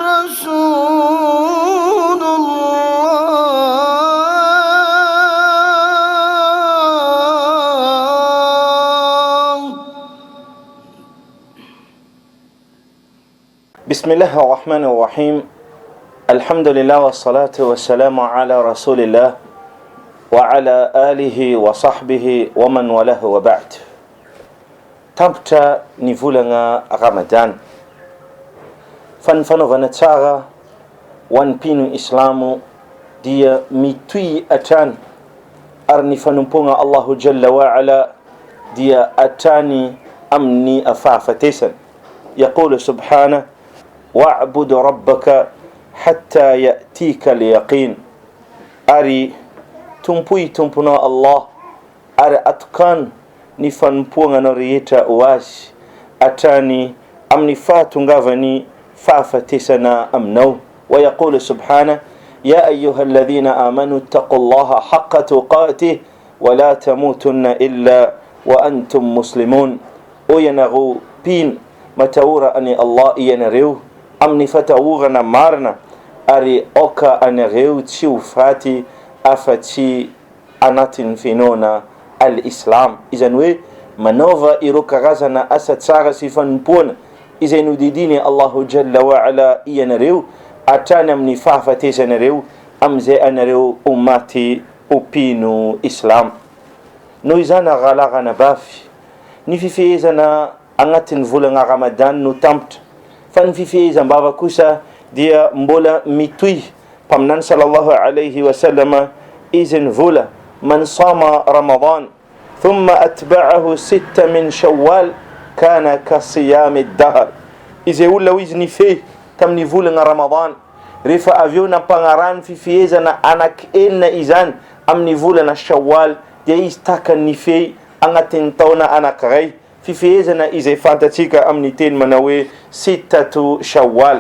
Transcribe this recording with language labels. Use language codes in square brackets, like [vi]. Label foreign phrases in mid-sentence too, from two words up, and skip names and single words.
[ar] رسول الله. بسم الله الرحمن الرحيم. الحمد لله والصلاة والسلام على رسول الله وعلى آله وصحبه ومن وله وبعد. [mg] Tampitra ny volana Ramadan, fanaovana tsara ho an'ny mpino Islamo dia mitohy atrany, ary ny fanompoana [ar] الله جل وعلا [mg] dia atrany amin'ny afahafatesany. [ar] يقول سبحانه واعبد ربك حتى يأتيك اليقين. [mg] Ary tompoy tomponao Allah, ary atokany ny fanompoana anao rehetra ho azy atrany amin'ny fahatongavany fahafatesana aminao. [ar] ويقول سبحانه يا أيها الذين آمنوا اتقوا الله حق تقاته ولا تموتن إلا وأنتم مسلمون. [mg] O ianareo mpino, mataora ani Allah ianareo amin'ny fatahorana marina, ary oka anareo tsy ho faty afa-tsy anatin'ny finoana al-Islam. Izany hoe manaova ireo karazana asa tsara sy fanompoana izay nodidiny [ar] الله جل وعلا [mg] ianareo atrany amin'ny fahafatesanareo amin'izay anareo ummati upino Islam. Noho izany rahalagana bafy, ny fifehezana agnatin'ny volana Ramadan no tampitra, fa ny fifehezam-bava kosa dia mbola mitohy. Mpaminany [ar] صلى الله عليه وسلم [mg] izy nivola: [ar] من صام رمضان ثم أتبعه ستا من شوال كان كصيام الدهر. [mg] Izay olona izy nifehy tamin'ny volana Ramadan, rehefa avy eo nampagnarany fifehezana anakenina izany amin'ny volana Shawwal, dia izy tahaka nifehy agnatin'ny taona anankiray. Fifehezana izay fantatsika amin'ny teny manao hoe 6 Shawwal.